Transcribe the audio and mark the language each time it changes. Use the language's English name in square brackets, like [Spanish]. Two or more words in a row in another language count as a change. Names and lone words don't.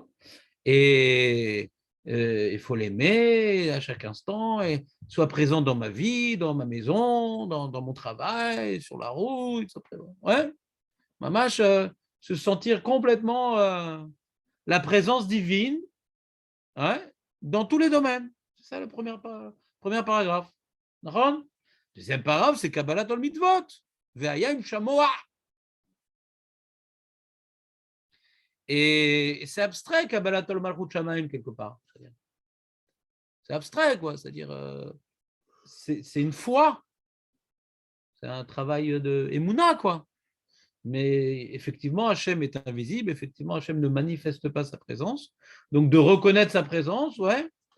[French] Et il faut l'aimer à chaque instant et soit présent dans ma vie, dans ma maison, dans mon travail, sur la route. Ouais, mamash, se sentir complètement la présence divine, ouais, dans tous les domaines. C'est ça le premier paragraphe. D'accord? Deuxième paragraphe, c'est [Hebrew] קבלת עול מצוות. והיה אם שמוע. [French] Et c'est abstrait, [Hebrew] קבלת עול מלכות שמים, [French] quelque part. C'est abstrait, quoi. C'est-à-dire, c'est une foi. C'est un travail de Emouna, quoi. Mais effectivement, Hachem est invisible. Effectivement, Hachem ne manifeste pas sa présence. Donc, de reconnaître sa présence, ouais.